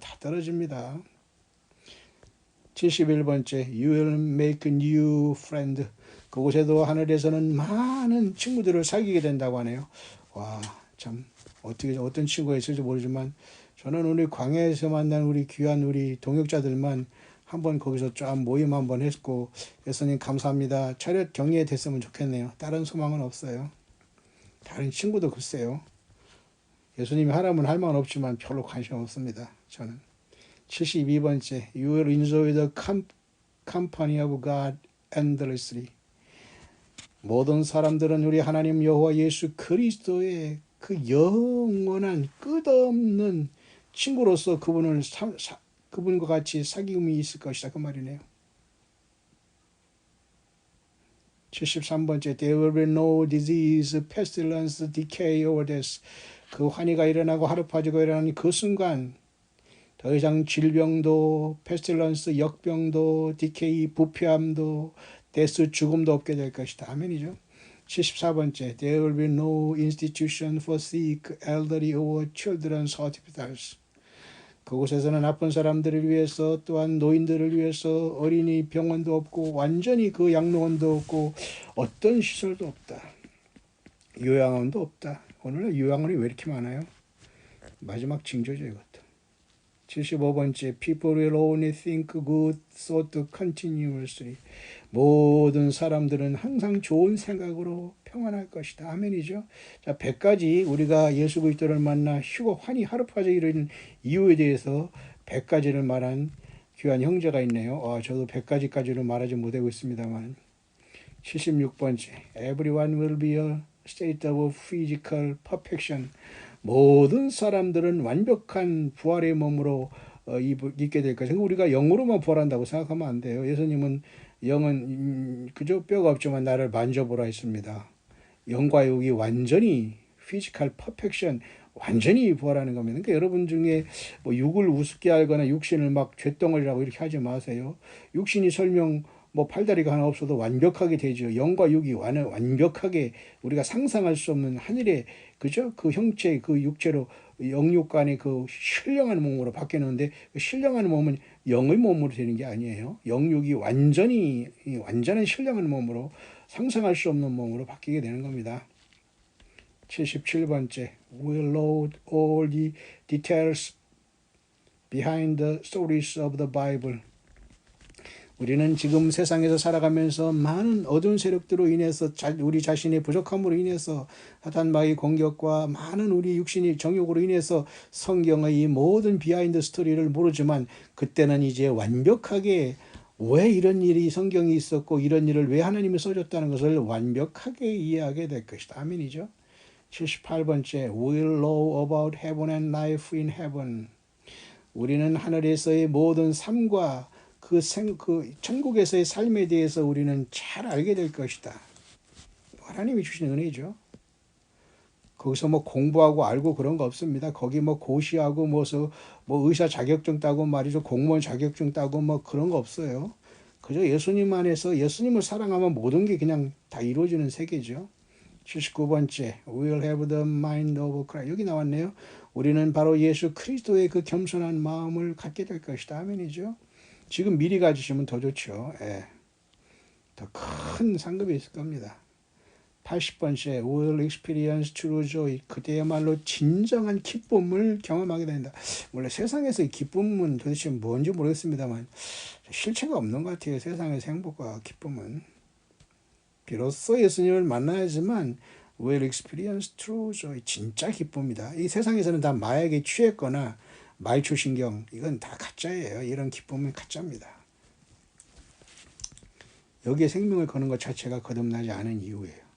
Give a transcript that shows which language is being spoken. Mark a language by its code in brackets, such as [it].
[ko] 다 떨어집니다. [en] 71번째 You will make a new friend. [ko] 그곳에도 하늘에서는 많은 친구들을 사귀게 된다고 하네요. 와, 참 어떤 친구가 있을지 모르지만 저는 우리 광야에서 만난 우리 귀한 우리 동역자들만 한번 거기서 쫙 모임 한번 했고 예수님 감사합니다. 차렷 격리에 됐으면 좋겠네요. 다른 소망은 없어요. 다른 친구도 글쎄요. 예수님이 하라면 할 말은 없지만 별로 관심 없습니다. 저는. [en] 72번째 You will enjoy the company of God endlessly. [ko] 모든 사람들은 우리 하나님 여호와 예수 그리스도의 그 영원한 끝없는 친구로서 그분과 같이 사귐이 있을 것이다 그 말이네요. [en] 73번째 There will be no disease, pestilence, decay or death. [ko] 그 환희가 일어나고 하루파지가 일어나는 그 순간 더 이상 질병도, 페스틸런스, 역병도, 디케이, 부패함도, 데스, 죽음도 없게 될 것이다. 아멘이죠. [en] 74번째 There will be no institution for sick, elderly or children's hospitals. [ko] 그곳에서는 아픈 사람들을 위해서 또한 노인들을 위해서 어린이 병원도 없고 완전히 그 양로원도 없고 어떤 시설도 없다. 요양원도 없다. 오늘날 요양원이 왜 이렇게 많아요? 마지막 징조죠 이것도. [en] 75번째 People will only think good thought continuously. [ko] 모든 사람들은 항상 좋은 생각으로 평안할 것이다. 아멘이죠. 자, 100가지 우리가 예수 그리스도를 만나 휴거 환희 하루파제 이런 이유에 대해서 100가지를 말한 귀한 형제가 있네요. 저도 100가지까지는 말하지 못하고 있습니다만. [en] 76번째 Everyone will be a state of physical perfection. [ko] 모든 사람들은 완벽한 부활의 몸으로 있게 될 것이고 우리가 영으로만 부활한다고 생각하면 안 돼요. 예수님은 영은 그저 뼈가 없지만 나를 만져보라 했습니다. 영과 육이 완전히 피지컬 퍼펙션 완전히 부활하는 겁니다. 그러니까 여러분 중에 육을 우습게 알거나 육신을 막 쇳덩어리라고 이렇게 하지 마세요. 육신이 설령 뭐 팔다리가 하나 없어도 완벽하게 되죠. 영과 육이 완벽하게 우리가 상상할 수 없는 하늘의 그죠? 그 형체 그 육체로 영육 간의 그 신령한 몸으로 바뀌는데 그 신령한 몸은 영의 몸으로 되는 게 아니에요. 영육이 완전한 신령한 몸으로 상상할 수 없는 몸으로 바뀌게 되는 겁니다. [en] 77번째 We'll load all the details behind the stories of the Bible. [ko] 우리는 지금 세상에서 살아가면서 많은 어두운 세력들로 인해서 우리 자신의 부족함으로 인해서 사탄마귀의 공격과 많은 우리 육신의 정욕으로 인해서 성경의 이 모든 비하인드 스토리를 모르지만 그때는 이제 완벽하게 왜 이런 일이 성경에 있었고 이런 일을 왜 하나님이 써줬다는 것을 완벽하게 이해하게 될 것이다. 아멘이죠. [en] 78번째 We'll know about heaven and life in heaven. [ko] 우리는 하늘에서의 모든 삶과 그 천국에서의 삶에 대해서 우리는 잘 알게 될 것이다. 하나님이 주신 은혜죠. 거기서 뭐 공부하고 알고 그런 거 없습니다. 거기 뭐 고시하고 뭐 의사 자격증 따고 말이죠. 공무원 자격증 따고 뭐 그런 거 없어요. 그저 예수님 안에서 예수님을 사랑하면 모든 게 그냥 다 이루어지는 세계죠. [en] 79번째 We'll have the mind of Christ. [ko] 여기 나왔네요. 우리는 바로 예수 그리스도의 그 겸손한 마음을 갖게 될 것이다. 아멘이죠. 지금 미리 가지시면 더 좋죠. 예. 더 큰 상급이 있을 겁니다. [en] 80번째 We'll experience true joy. [ko] 그때야말로 진정한 기쁨을 경험하게 된다. 원래 세상에서의 기쁨은 도대체 뭔지 모르겠습니다만 실체가 없는 것 같아요. 세상에서 행복과 기쁨은. 비로소 예수님을 만나야지만 [en] We'll experience true joy. [ko] 진짜 기쁨이다. 이 세상에서는 다 마약에 취했거나 말초신경 이건 다 가짜예요. 이런 기쁨은 가짜입니다. 여기에 생명을 거는 것 자체가 거듭나지 않은 이유예요.